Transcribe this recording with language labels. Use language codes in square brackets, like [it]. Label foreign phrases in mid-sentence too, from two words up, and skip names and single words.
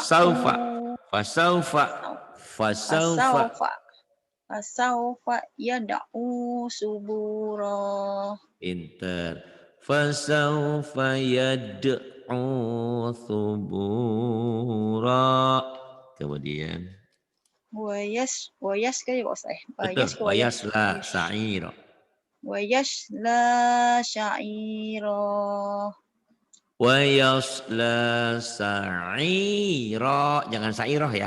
[ar] فسوف فسوف فسوف. فسوف يدعو ثبورا. Pinter. فسوف يدعو ثبورا. [id] Kemudian. Wayas kayak Pak Ustaz. [ar] Betul. ويصلى سعيرا. ويصلى سعيرا. ويصلى سعيرا. [id] Jangan sa'iroh ya.